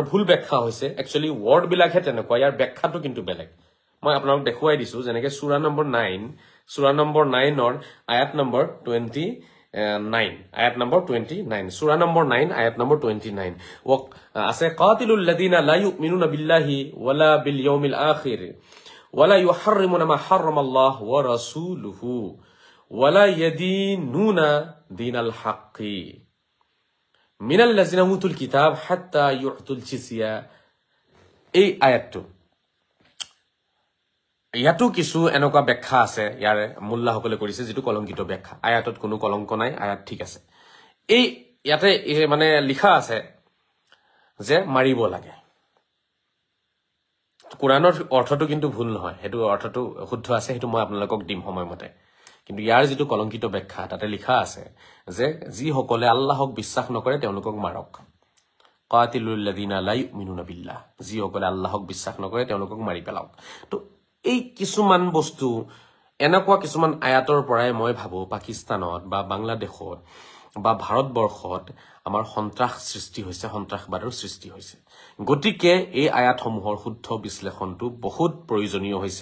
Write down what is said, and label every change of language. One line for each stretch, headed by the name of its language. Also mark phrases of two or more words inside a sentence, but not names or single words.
Assamese: ভুল ব্যাখ্যা হৈছে
English: actually word
Assamese: বিলাকহে তেনেকুৱা ইয়াৰ ব্যাখ্যাটো কিন্তু বেলেগ মই আপোনাক দেখুৱাই দিছো যেনেকে সূৰা নম্বৰ 9 ৰ আয়াত নম্বৰ 29 আয়াত নম্বৰ 29 সূৰা নম্বৰ 9 আয়াত নম্বৰ 29 আছে
Arabic: قاتلوا الذين لا يؤمنون بالله ولا باليوم الآخر ولا يحرمون ما حرم الله ورسوله ولا يدينون دين الحق من الذين أوتوا الكتاب حتى يعطوا الجزية
Assamese: এই আয়াতটো ইয়াতো কিছু এনেকুৱা ব্যাখ্যা আছে ইয়াৰ মুল্লাসকলে কৰিছে যেটো কলংকিত ব্যাখ্যা আয়াতত কোনো কলংক নাই আয়াত ঠিক আছে এই ইয়াতে মানে লিখা আছে যে মাৰিব লাগে কুৰানৰ অৰ্থটো কিন্তু ভুল নহয় হেতু অৰ্থটো শুদ্ধ আছে হেতু মই আপোনালোকক দিম সময়মতে কিন্তু ইয়াৰ যেটো কলংকিত ব্যাখ্যা তাতে লিখা আছে যে যি সকলে আল্লাহক বিশ্বাস নকৰে তেওঁলোকক মাৰক
Arabic: قاتلوا الذين لا يؤمنون بالله
Assamese: যি সকলে আল্লাহক বিশ্বাস নকৰে তেওঁলোকক মাৰি পেলাওক তো এই কিছুমান বস্তু এনেকুৱা কিছুমান আয়াতৰ পৰাই মই ভাবো পাকিস্তানত বা বাংলাদেশত বা ভাৰতবৰ্ষত আমাৰ সন্ত্ৰাস সৃষ্টি হৈছে সন্ত্ৰাসবাদৰ সৃষ্টি হৈছে গতিকে এই আয়াতসমূহৰ শুদ্ধ বিশ্লেষণটো বহুত প্ৰয়োজনীয় হৈছে